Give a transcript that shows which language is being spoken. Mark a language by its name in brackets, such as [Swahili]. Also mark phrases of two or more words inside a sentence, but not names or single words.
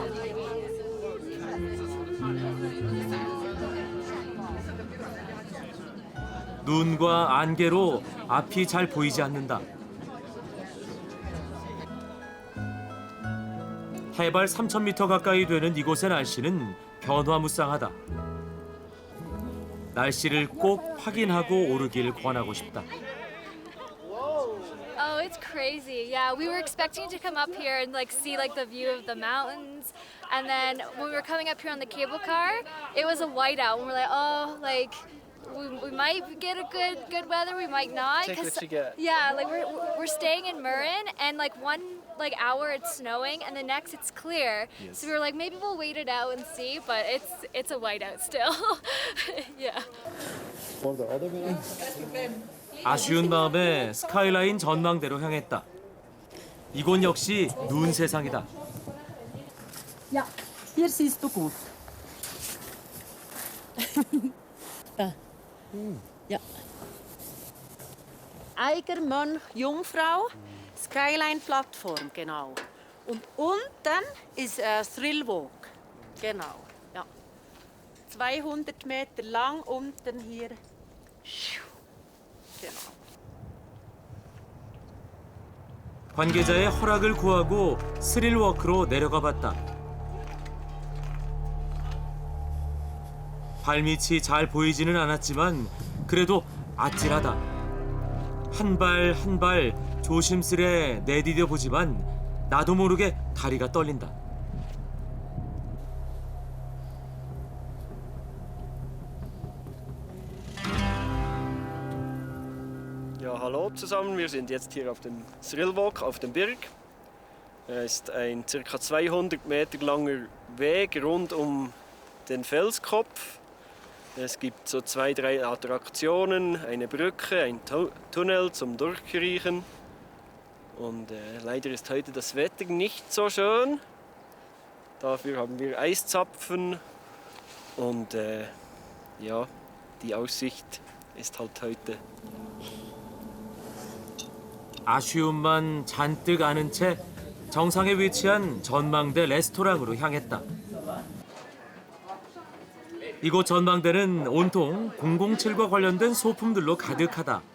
[Korean] 눈과 안개로 앞이 잘 보이지 않는다. 해발 3000m 가까이 되는 이곳의 날씨는 변화무쌍하다. 날씨를 꼭 확인하고 오르길 권하고 싶다. [English] Oh, it's crazy. Yeah, we were expecting to come up here and see the view of the mountains, and then when we were coming up here on the cable car, it was a whiteout. And we're like, oh, we might get a good weather, we might not. Take what you get. Yeah, we're staying in Murren, and one hour it's snowing, and the next it's clear. Yes. So we were like, maybe we'll wait it out and see, but it's a whiteout still. Yeah. [Korean] 아쉬운 마음에 스카이라인 전망대로 향했다. 이곳 역시 눈 세상이다. [German] Ja, hier siehst du gut. Da. Ja. Eiger, Mönch, Jungfrau, Skyline-Plattform, genau. Und unten ist Thrill Walk, genau. Ja. 200 Meter lang, unten hier. Genau. [Korean] 관계자의 허락을 구하고 스릴워크로 내려가 봤다. 발밑이 잘 보이지는 않았지만 그래도 아찔하다. 한 발 한 발 조심스레 내디뎌 보지만 나도 모르게 다리가 떨린다. [German] Ja, hallo zusammen. Wir sind jetzt hier auf dem Thrillwalk auf dem Berg. Es ist ein ca. 200 Meter langer Weg rund um den Felskopf. Es gibt so 2, 3 Attraktionen, eine Brücke, ein Tunnel zum Durchkriechen. Und leider ist heute das Wetter nicht so schön. Dafür haben wir Eiszapfen und ja, die Aussicht ist halt heute. [Korean] 아쉬움만 잔뜩 안은 채 정상에 위치한 전망대 레스토랑으로 향했다. 이곳 전망대는 온통 007과 관련된 소품들로 가득하다.